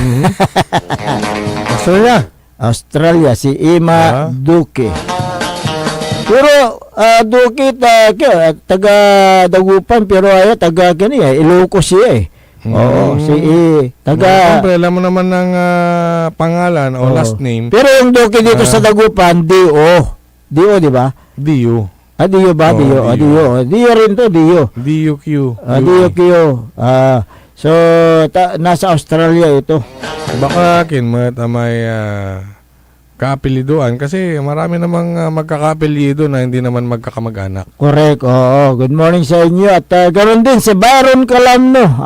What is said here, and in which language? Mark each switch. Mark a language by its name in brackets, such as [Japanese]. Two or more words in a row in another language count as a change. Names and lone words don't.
[Filipino] Australia, si Emma Duque. Pero Duque taga Dagupan, pero taga Ilocos siya eh. Oo, si Siyempre, alam mo naman ng pangalan o last name. Pero yung Doki dito sa Dagupan, Dio. Dio, di ba? Dio. Dio ba? Dio. Dio rin to, Dio. DUQ. Dio Q. So, nasa Australia ito. Baka kinmat may kaapelidoan kasi marami namang magkakaapelido na hindi naman magkakamag-anak. Correct. Oo. [English] Good morning [Filipino] sa inyo. At ganoon din si Byron Calamno.